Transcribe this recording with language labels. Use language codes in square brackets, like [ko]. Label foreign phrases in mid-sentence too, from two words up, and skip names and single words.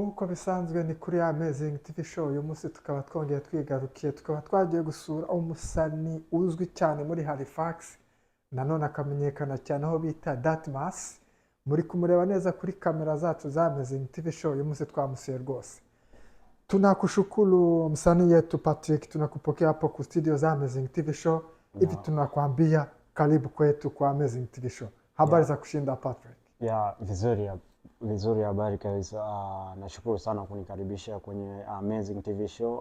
[rw] bisanzwe ni kuri Amazing TV show. Uyu munsi tukaba twongeye twigarukiye, tukaba twagiye gusura umusani uzwi cyane muri Halifax, nanone akamenyekana cyane aho bita Datmas. Muri kumureba neza kuri kamera zacu za Amazing TV show. Uyu munsi twamusuye rwose. [sw] Tunakushukuru msanii yetu Patrick, tunakupokea hapo ku studio za Amazing TV show. Hivi tunakwambia karibu kwetu kwa Amazing TV show. Habari za kushinda Patrick? Vizuri, habari kabisa. Nashukuru sana kunikaribisha kwenye Amazing TV show.